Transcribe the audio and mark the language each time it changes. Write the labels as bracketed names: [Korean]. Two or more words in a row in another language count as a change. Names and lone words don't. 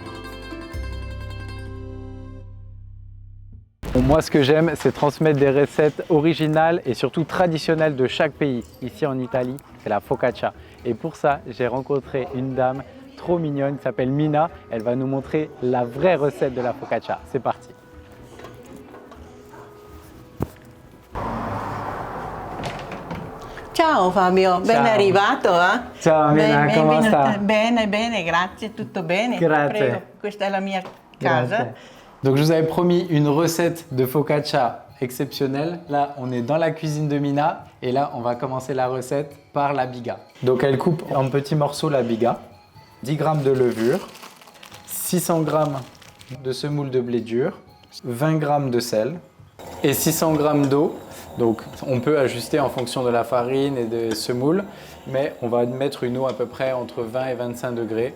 [French] Bon, moi ce que j'aime, c'est transmettre des recettes originales et surtout traditionnelles de chaque pays. Ici en Italie, c'est la focaccia. Et pour ça, j'ai rencontré une dame trop mignonne qui s'appelle Mina. Elle va nous montrer la vraie recette de la focaccia. C'est parti. [Italian] Ciao Fabio, ben arrivato. Ciao Mina, come sta? Bene, bene, grazie, tutto bene. Grazie. Prego, questa è la mia casa. [French] Donc je vous avais promis une recette de focaccia exceptionnelle. Là, on est dans la cuisine de Mina et là, on va commencer la recette par la biga. Donc elle coupe en petits morceaux la biga, 10 g de levure, 600 g de semoule de blé dur, 20 g de sel et 600 g d'eau Donc on peut ajuster en fonction de la farine et de semoule, mais on va mettre une eau à peu près entre 20 et 25 degrés.